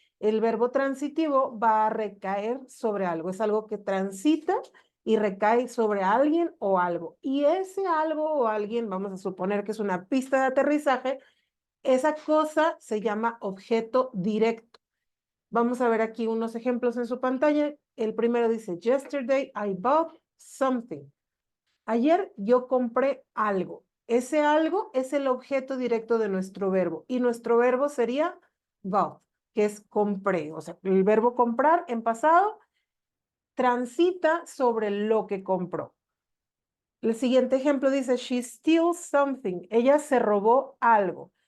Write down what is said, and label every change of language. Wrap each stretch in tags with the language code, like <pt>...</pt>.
<es>El verbo transitivo va a recaer sobre algo. Es algo que transita y recae sobre alguien o algo. Y ese algo o alguien, vamos a suponer que es una pista de aterrizaje, esa cosa se llama objeto directo. Vamos a ver aquí unos ejemplos en su pantalla. El primero dice,</es> <en>yesterday I bought something.</en> <es>Ayer yo compré algo. Ese algo es el objeto directo de nuestro verbo. Y nuestro verbo sería bought, que es compré. O sea, el verbo comprar en pasado transita sobre lo que compró. El siguiente ejemplo dice,</es> <en>she steals something.</en> <es>Ella se robó algo.</es>